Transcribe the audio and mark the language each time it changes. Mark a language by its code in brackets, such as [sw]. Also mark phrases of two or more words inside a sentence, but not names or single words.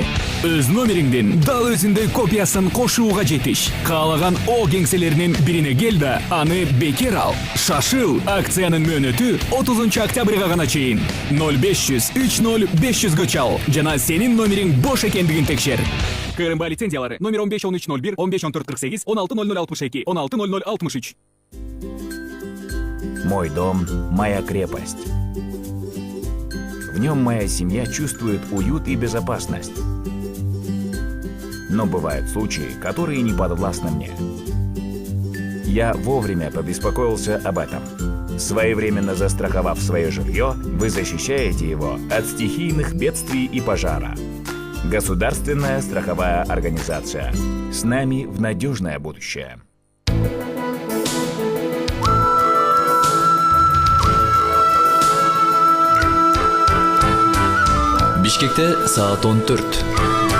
[ky] Өз номериңдин дал өзүндөй копиясын кошууга жетиш. Каалаган О кеңселеринин бирине кел да аны бекер ал. Шашыл, акциянын мөөнөтү 30 октябрга гана чейин. 0500 30 500 чал жана сенин номериң бош экендигин текшер. КРМБ лицензиялары номер 151301, 151448, 160062, 160063. [ru] Мой дом – моя крепость. В нем моя семья чувствует уют и безопасность. Но бывают случаи, которые не подвластны мне. Я вовремя побеспокоился об этом. Своевременно застраховав свое жилье, вы защищаете его от стихийных бедствий и пожара. Государственная страховая организация. С нами в надежное будущее. [ky] Бишкекте саат 14.